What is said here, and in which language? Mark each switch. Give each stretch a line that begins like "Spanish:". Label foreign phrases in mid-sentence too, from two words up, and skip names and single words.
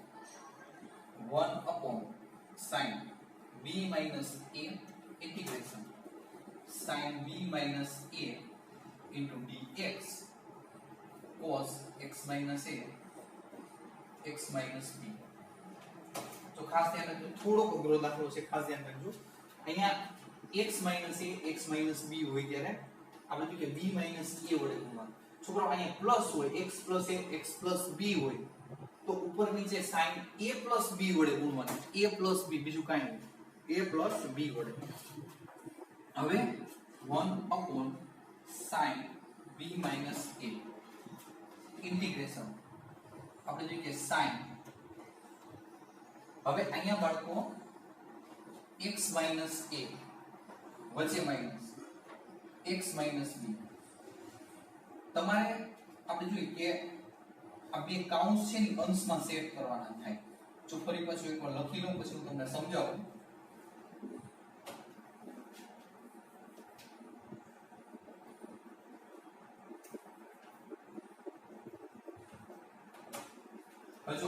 English: 1 upon sin b minus a integration sin b minus a into dx cos x minus a x minus b
Gujarati: તો ખાસ ધ્યાન રાખજો થોડો અઘરો દાખલો છે ખાસ ધ્યાન રાખજો અહીંયા
English: x minus a x minus b
Gujarati: હોય ત્યારે આપણે જોઈએ કે
English: b minus a
Gujarati: વડે ગુણવાનું છોકરાઓ અહીંયા પ્લસ હોય
English: x plus a x plus b
Gujarati: હોય તો ઉપર નીચે
English: sin a plus b
Gujarati: વડે ગુણવાનું
English: a plus b
Gujarati: બીજું કાંઈ નહીં
English: a plus b
Gujarati: વડે હવે
English: 1 upon sin b minus a integration
Gujarati: આપણે જોઈએ કે sin હવે અહીંયા બાળકો x a વચ્ચે
English: minus x
Gujarati: b તમારે આપણે જોઈએ કે આ બે કાઉન્સ છે ને અંશમાં સેટ કરવાના થાય જો ફરી પાછું એકવાર લખી લઉં પછી હું તમને સમજાવું હજુ